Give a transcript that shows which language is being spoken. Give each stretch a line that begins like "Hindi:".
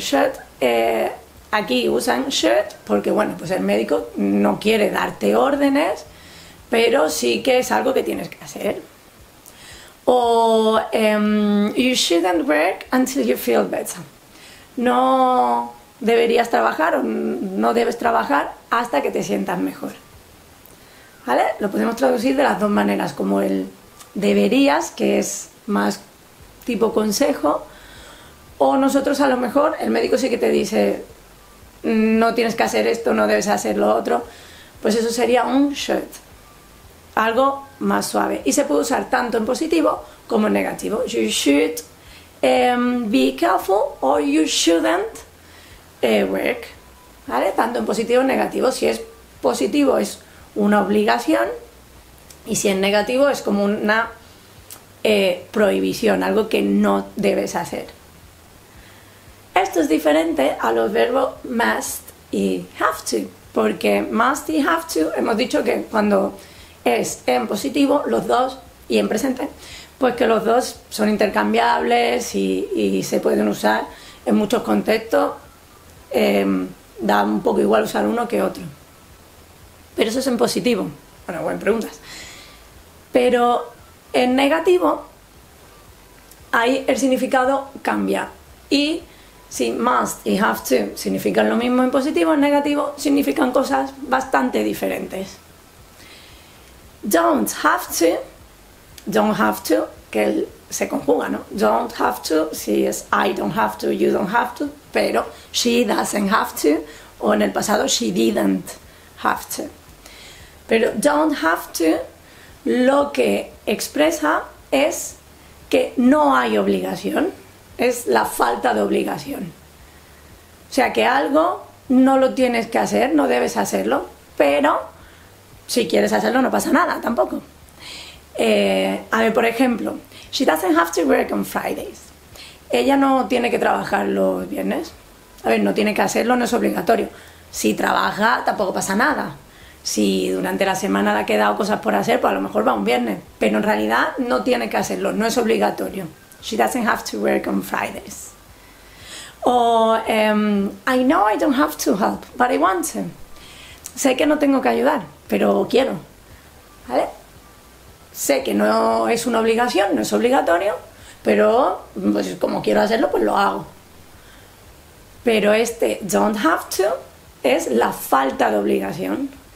Spanish: Should, aquí usan should porque, bueno, pues el médico no quiere darte órdenes, pero sí que es algo que tienes que hacer.
English: O you shouldn't work until you feel better.
Spanish: No deberías trabajar o no debes trabajar hasta que te sientas mejor. ¿Vale? Lo podemos traducir de las dos maneras, como el deberías, que es más tipo consejo, o nosotros a lo mejor, el médico sí que te dice no tienes que hacer esto, no debes hacer lo otro, pues eso sería un should, algo más suave. Y se puede usar tanto en positivo como en negativo.
English: You should be careful or you shouldn't work, ¿vale?
Spanish: Tanto en positivo como en negativo. Si es positivo es una obligación y si en negativo es como una prohibición, algo que no debes hacer. Esto es diferente a los verbos must y have to, porque must y have to hemos dicho que cuando es en positivo los dos y en presente, pues que los dos son intercambiables y se pueden usar en muchos contextos, da un poco igual usar uno que otro. Pero eso es en positivo. Bueno, buenas preguntas. Pero en negativo, ahí el significado cambia. Y si must y have to significan lo mismo en positivo, en negativo significan cosas bastante diferentes.
English: Don't have to,
Spanish: que se conjuga, ¿no?
English: Don't have to,
Spanish: si es
English: I don't have to, you don't have to,
Spanish: pero
English: she doesn't have to,
Spanish: o en el pasado
English: she didn't have to.
Spanish: Pero
English: don't have to
Spanish: lo que expresa es que no hay obligación, es la falta de obligación. O sea que algo no lo tienes que hacer, no debes hacerlo, pero si quieres hacerlo no pasa nada tampoco. A ver, por ejemplo,
English: she doesn't have to work on Fridays.
Spanish: Ella no tiene que trabajar los viernes. A ver, no tiene que hacerlo, no es obligatorio. Si trabaja tampoco pasa nada. Si durante la semana le ha quedado cosas por hacer, pues a lo mejor va un viernes. Pero en realidad no tiene que hacerlo, no es obligatorio.
English: She doesn't have to work on Fridays. O I know I don't have to help, but I want to.
Spanish: Sé que no tengo que ayudar, pero quiero. ¿Vale? Sé que no es una obligación, no es obligatorio, pero pues, como quiero hacerlo, pues lo hago. Pero este
English: don't have to
Spanish: es la falta de obligación.